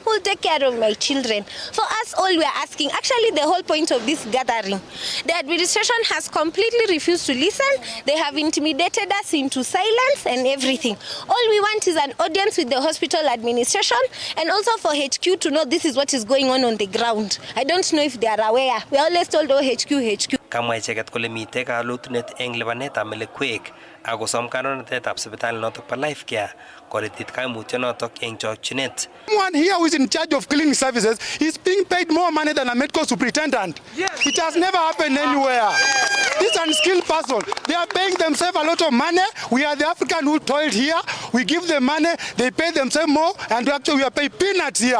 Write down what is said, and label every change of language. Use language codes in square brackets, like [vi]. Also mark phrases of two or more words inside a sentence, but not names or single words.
[en] Who will take care of my children? For us, all we are asking, actually the whole point of this gathering, the administration has completely refused to listen. They have intimidated us into silence and everything. All we want is an audience with the hospital administration and also for HQ to know this is what is going on the ground. I don't know if they are aware. We are always told, oh, HQ. [kln] Kamwa icheket kole mitei kalutunet eng lipanetab melekwek ako som kandoinatetab sipitali notok pa life care koretit kaimutyo notok eng chokchinet. [en] Someone here who is in charge of cleaning services is being paid more money than a medical superintendent. Yes. It has never happened anywhere. This unskilled person, they are paying themselves a lot of money. We are the African who toiled here. We give them money, they pay themselves more, and actually we are paid peanuts here.